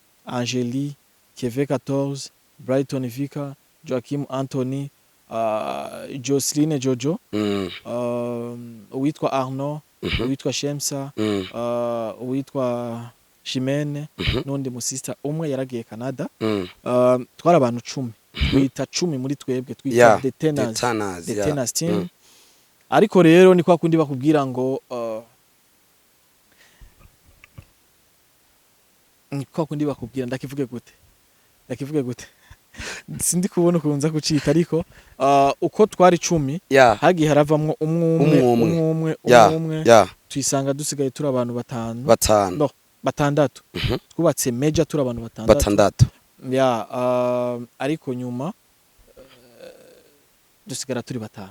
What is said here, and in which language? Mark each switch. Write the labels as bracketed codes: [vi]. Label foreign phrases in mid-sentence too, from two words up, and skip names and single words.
[rn] Jewe, Angeli, Keve 14, Brighton Vika, Joachim Anthony, Jocelyn Jojo, uwitwa Arnaud, uwitwa Shemsa, uwitwa Chimene, n'undi musista umwe yaragiye Canada. Twari abantu 10. Twita 10 muri twebwe twita [en] the tenors team. [rn] Ariko rero ni kwa kundi bakubwira ngo ni kwa kundi bakubwira ndakivuge gute sindi kubona ukunza kucita ariko uko twari 10 hagiye haravamwo umwe twisanga dusigaye turi abantu batandatu twubatse major turi abantu batandatu ariko nyuma dusigara turi batanu